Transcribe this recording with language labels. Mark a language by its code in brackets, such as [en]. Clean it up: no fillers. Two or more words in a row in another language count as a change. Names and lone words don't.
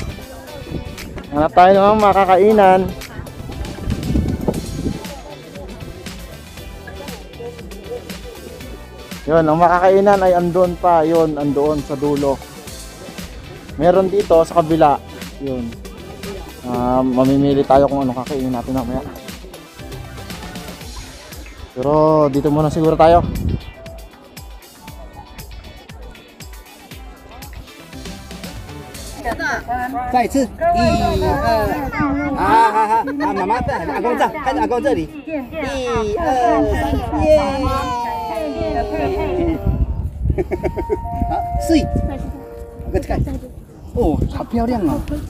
[tl] Hanap tayo ng makakainan. Yun, ang makakainan ay andun pa, yun, andun sa dulo. Meron dito sa kabila, yun. Mamimili tayo kung ano kakainin natin mamaya. Pero dito muna siguro tayo. [zh] 再一次，一二，好好好，妈妈在，阿公在，看着阿公这里，一二三，耶！好，睡，我看，哦，好漂亮哦！